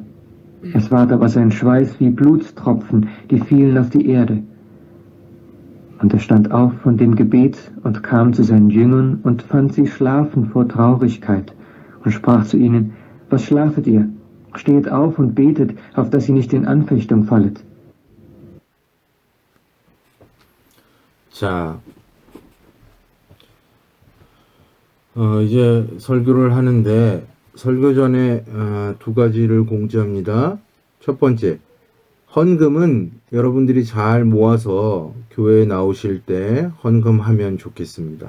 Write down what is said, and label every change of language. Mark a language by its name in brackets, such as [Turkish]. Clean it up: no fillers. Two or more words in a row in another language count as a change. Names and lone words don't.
[German] Es ward aber sein Schweiß wie Blutstropfen, die fielen auf die Erde. Und er stand auf von dem Gebet und kam zu seinen Jüngern und fand sie schlafen vor Traurigkeit und sprach zu ihnen, was schlafet ihr? Steht auf und betet, auf dass ihr nicht in Anfechtung fallet. [Korean] 자, 이제 설교를 하는데 설교 전에 두 가지를 공지합니다. 첫 번째, 헌금은 여러분들이 잘 모아서 교회에 나오실 때 헌금하면 좋겠습니다.